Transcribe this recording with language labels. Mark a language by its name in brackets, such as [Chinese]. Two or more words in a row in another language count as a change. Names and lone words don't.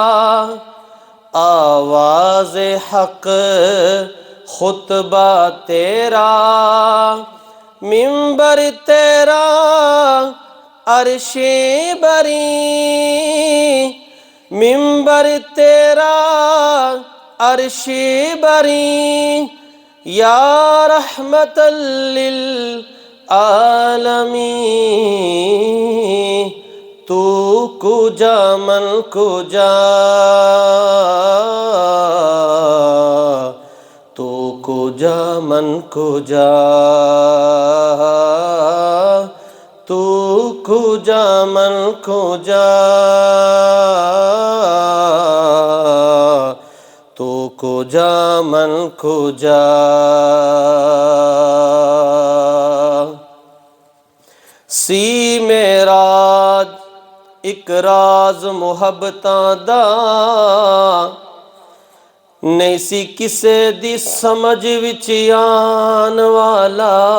[Urdu] آواز حق خطبہ تیرا منبر تیرا عرش بری. منبر تیرا عرش بری یا رحمت للعالمین. [Persian] تو کجا من کجا تو کجا من کجا تو کجا من کجا تو کجا من کجا. [Punjabi] سی معراج ایک راز محبتاں دا نہیں سی کسے دی سمجھ وچ آن والا.